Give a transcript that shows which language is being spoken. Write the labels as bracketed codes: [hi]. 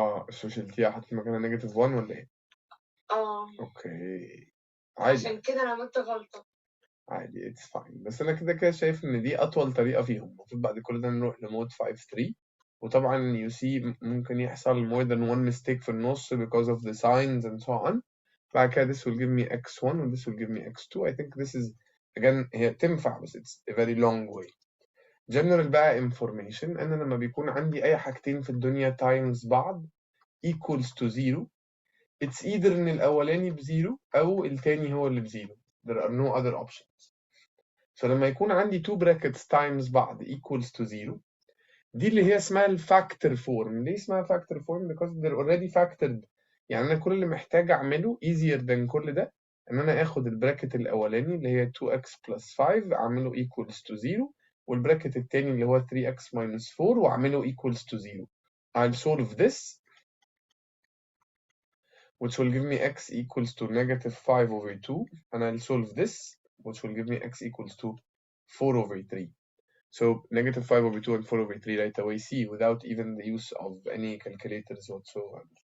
[ar] شو شلتيها؟ حطيتي مكانها نيجاتيف 1 ولا ايه؟ اوكي. عادي. عشان كده أنا عملت غلطة. عادي [en] it's fine. [ar] بس انا كده شايف ان دي اطول طريقة فيهم. المفروض بعد كل ده نروح لمود 5-3. وطبعا [en] you see [ar] ممكن يحصل [en] more than one mistake [ar] في النص [en] because of the signs and so on. بعد كده this will give me x1 and this will give me x2. I think this is again [ar] هي تنفع بس [en] it's a very long way. [ar] General بقى information أنا لما بيكون عندي أي حاجتين في الدنيا [en] times [ar] بعض [en] equals to 0 it's either [ar] إن الأولاني بزيرو أو التاني هو اللي بزيرو. [en] There are no other options. [ar] So لما يكون عندي [en] two brackets times [ar] بعض [en] equals to 0 [ar] دي اللي هي اسمها الفاكتور فورم. ليه اسمها فاكتور فورم؟ [en] because they're already factored. [ar] يعني انا كل اللي محتاج اعمله [en] easier than [ar] كل ده ان انا اخد البراكت الاولاني اللي هي [en] 2x plus 5 [ar] اعمله equals to 0 والبراكت التاني اللي هو [en] 3x minus 4 [ar] واعمله equals to 0. [en] I'll solve this which will give me x equals to negative 5 over 2 and I'll solve this which will give me x equals to 4 over 3. So negative 5 over 2 and 4 over 3 right away C without even the use of any calculators whatsoever.